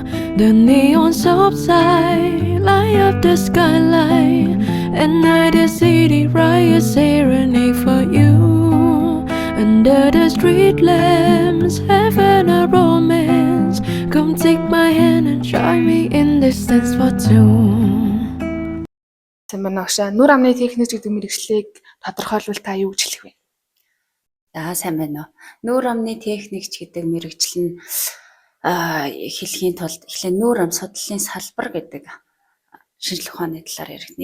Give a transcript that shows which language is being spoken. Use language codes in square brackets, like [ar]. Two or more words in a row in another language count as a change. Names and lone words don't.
[en] The neon subside, light up the skyline. At night the city riots serenade for you. Under the street lamps, having a romance. Come take my hand and join me in this dance for two. [mn] Сайн байна уу? Нүур амны техник гэдэг мэргэжлийг тодорхойлвол та юу гэж хэлэх вэ? За сайн байна уу. Нүур амны техникч гэдэг мэргэжил нь хэлхийн тулд эхлээ нүур ам судлалын салбар гэдэг шинжилгээ ухааны талаар яригдана.